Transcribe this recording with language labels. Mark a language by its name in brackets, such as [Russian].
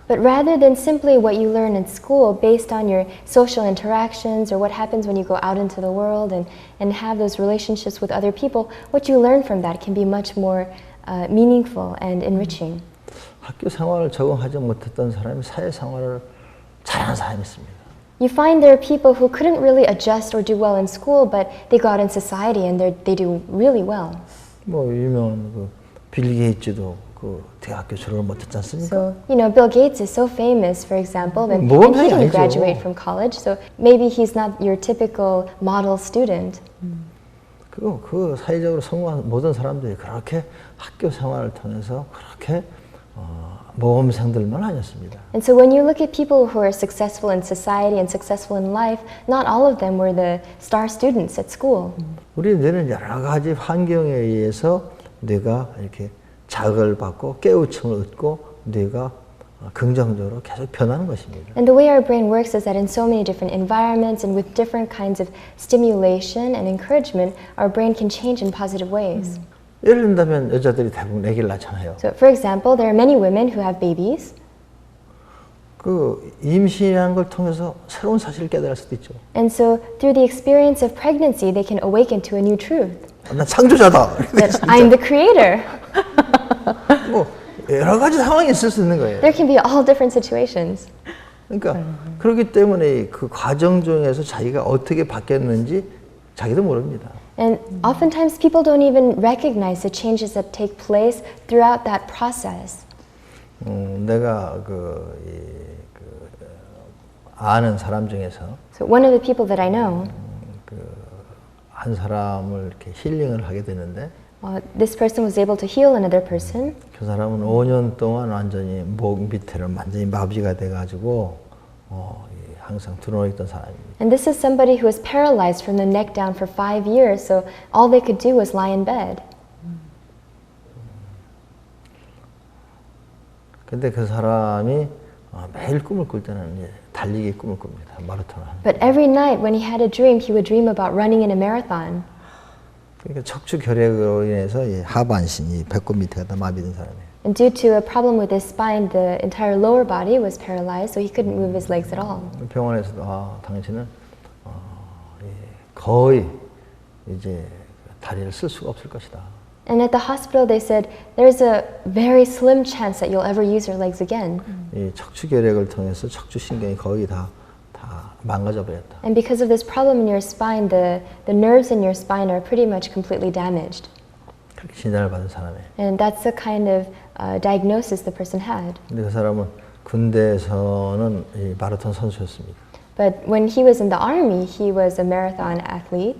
[English] But rather than simply what you learn in school based on your social interactions or what happens when you go out into the world and have those relationships with other people, what you learn from that can be much more meaningful and enriching. [Korean] 학교 생활을 적응하지 못했던 사람이 사회생활을 잘하는 사람이 있습니다. [English] You find there are people who couldn't really adjust or do well in school, but they go out in society and they do really well. [Korean] 뭐 유명한 그 빌 게이츠도 그 대학교 졸업을 못했지 않습니까? [English] So, you know, Bill Gates is so famous, for example, and he [Korean] 모범생이 [English] didn't [Korean] 아니죠. [English] graduate from college, so maybe he's not your typical model student. [Korean] 그 사회적으로 성공한 모든 사람들이 그렇게 학교 생활을 통해서 그렇게 모범생들만 아니었습니다. [English] And so when you look at people who are successful in society and successful in life, not all of them were the star students at school. [Korean] 우리 뇌는 여러 가지 환경에 의해서 뇌가 이렇게 자극을 받고 깨우침을 얻고 뇌가 긍정적으로 계속 변하는 것입니다. [English] And the way our brain works is that in so many different environments and with different kinds of stimulation and encouragement, our brain can change in positive ways. [Korean] 예를 든다면 여자들이 대부분 아기를 낳잖아요. [English] So for example, there are many women who have babies. [Korean] 그 임신이라는 걸 통해서 새로운 사실을 깨달을 수도 있죠. [English] And so through the experience of pregnancy, they can awaken to a new truth. [Korean] 난 창조자다. [English] That I'm the creator. [Korean] 뭐 여러 가지 상황이 있을 수 있는 거예요. [English] There can be all different situations. [Korean] 그러니까 그렇기 때문에 그 과정 중에서 자기가 어떻게 바뀌었는지 자기도 모릅니다. [English] And oftentimes people don't even recognize the changes that take place throughout that process. [Korean] 내가 아는 사람 중에서 [English] So one of the people that I know, [Korean] 한 사람을 이렇게 힐링을 하게 되는데 [English] this person was able to heal another person. [Korean] 그 사람은 5년 동안 완전히 목 밑에를 완전히 마비가 돼가지고 항상 드러나 있던 사람입니다. [English] And this is somebody who was paralyzed from the neck down for 5 years, so all they could do was lie in bed. [Korean] 근데 그 사람이 매일 꿈을 꿀 때는 이제 달리기 꿈을 꿉니다. 마라톤을 하는. [English] But every night when he had a dream, he would dream about running in a marathon. [Korean] 그러니까 척추 결핵으로 인해서 이 하반신, 이 배꼽 밑에가 다 마비된 사람이에요. [English] And due to a problem with his spine, the entire lower body was paralyzed, so he couldn't move his legs at all. [Korean] 병원에서도 당신은 거의 이제 다리를 쓸 수가 없을 것이다. [English] And at the hospital, they said there's a very slim chance that you'll ever use your legs again. [Korean] 이 척추결핵을 통해서 척추신경이 거의 다 망가져 버렸다. [English] And because of this problem in your spine, the nerves in your spine are pretty much completely damaged. [Korean] 그렇게 진단을 받은 사람이에요. [English] And that's the kind of diagnosis the person had. [Korean] 근데 그 사람은 군대에서는 이 마라톤 선수였습니다. [English] But when he was in the army, he was a marathon athlete.